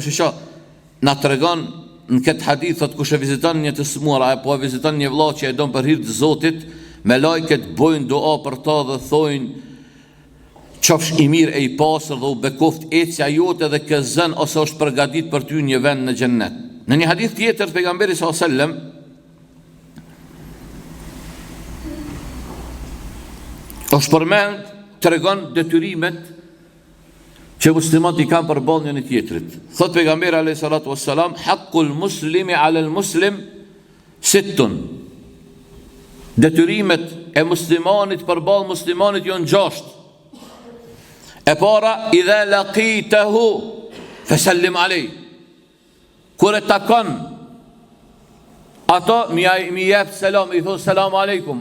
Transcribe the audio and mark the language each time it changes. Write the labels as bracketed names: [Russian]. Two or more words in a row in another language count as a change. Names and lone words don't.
[Albanian] shisha, na të regon në këtë hadith, thot kush e viziton një të smuar, apo e viziton një vëlla që e don për hir të Zotit, me lajket bojnë dua për ta dhe thojnë qofsh i mirë e i pasër dhe u bekoft ecja jote dhe këzën ose është përgatit për ty një vend në gjennet. Në një hadith tjetër pejgamberi [Arabic] صلى الله عليه وسلم [Albanian] është përmend, tregon detyrimet që muslimat i kanë përballë njëri tjetrit. Thot pejgamberi [Arabic] عليه الصلاة والسلام, حق المسلم على المسلم ست. [Albanian] Detyrimet e muslimanit përballë muslimanit janë 6. E para, [Arabic] إذا لقيته فسلم عليه. [Albanian] Kur e takon ato mi jep selam, i thon [Arabic] سلام عليكم.